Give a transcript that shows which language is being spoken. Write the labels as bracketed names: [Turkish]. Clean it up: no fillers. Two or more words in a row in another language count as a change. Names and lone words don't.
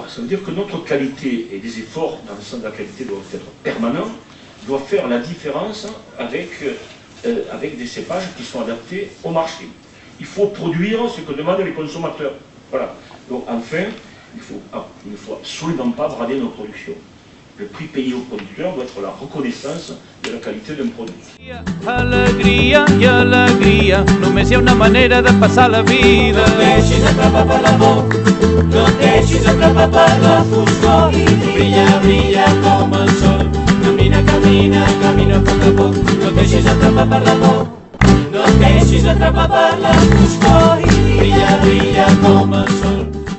[French] Ça veut dire que notre qualité et des efforts dans le sens de la qualité doivent être permanents, doivent faire la différence avec des cépages qui sont adaptés au marché. il faut produire ce que demandent les consommateurs. Voilà. Donc enfin, il ne faut absolument pas brader nos productions. Le prix payé au producteur doit être la reconnaissance de la qualité d'un produit. [Catalan] Alegria i alegria, només hi ha una manera de passar la vida. No et deixis atrapar per l'amor, no et deixis atrapar per la foscor i brilla, brilla com el sol. Camina, camina, camina a poc, no et deixis atrapar per l'amor, no et deixis atrapar per la foscor i brilla, brilla com el sol.